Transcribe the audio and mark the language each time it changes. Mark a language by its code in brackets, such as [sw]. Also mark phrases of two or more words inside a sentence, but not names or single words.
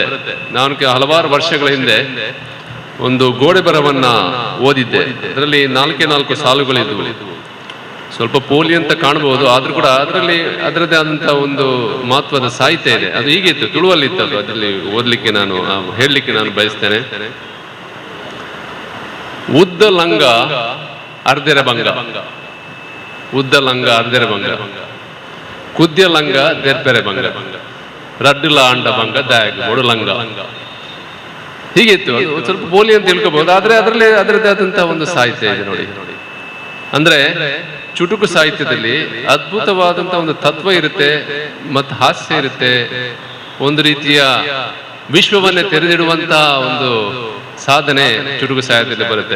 [kn] ನಾನು ಹಲವಾರು ವರ್ಷಗಳ ಹಿಂದೆ ಒಂದು ಗೋಡೆ ಬರಹವನ್ನ ಓದಿದ್ದೆ. ಅದರಲ್ಲಿ 4 ಸಾಲುಗಳಿದ್ವು. ಸ್ವಲ್ಪ ಪೋಲಿ ಅಂತ ಕಾಣಬಹುದು, ಆದ್ರೂ ಕೂಡ ಅದರಲ್ಲಿ ಅದರದ್ದೇ ಆದಂತಹ ಒಂದು ಮಹತ್ವದ ಸಾಹಿತ್ಯ ಇದೆ. ಅದು ಹೀಗಿತ್ತು, ತುಳುವಲ್ಲಿತ್ತು. ಅದು ಅದರಲ್ಲಿ ಓದಲಿಕ್ಕೆ ನಾನು ಹೇಳಲಿಕ್ಕೆ ನಾನು ಬಯಸ್ತೇನೆ. [tcy] ಉದ್ದ ಲಂಗ ಅರ್ಧೆರೆ ಭಂಗ, ಉದ್ದ ಲಂಗ ಅರ್ಧೆರೆ ಭಂಗ, ಕುದ್ಯ ಲಂಗ ದೆರ್ಪೆರೆ ಭಂಗ, ರಡ್ಡುಲ ಅಂಡ ಭಂಗ ದಾಯಗ ಒಡು ಲಂಗ. [kn] ಹೀಗಿತ್ತು. ಅದು ಸ್ವಲ್ಪ ಬೋಲಿ ಅಂತ ತಿಳ್ಕೋಬಹುದು, ಆದ್ರೆ ಅದರಲ್ಲಿ ಅದರದ್ದೇ ಆದಂತಹ ಒಂದು ಸಾಹಿತ್ಯ ಇದೆ ನೋಡಿ. ಅಂದ್ರೆ ಚುಟುಕು ಸಾಹಿತ್ಯದಲ್ಲಿ ಅದ್ಭುತವಾದಂತಹ ಒಂದು ತತ್ವ ಇರುತ್ತೆ, ಮತ್ತು ಹಾಸ್ಯ ಇರುತ್ತೆ, ಒಂದು ರೀತಿಯ ವಿಶ್ವವನ್ನೇ ತೆರೆದಿಡುವಂತಹ ಒಂದು ಸಾಧನೆ ಚುಟುಕು ಸಾಹಿತ್ಯದಲ್ಲಿ ಬರುತ್ತೆ.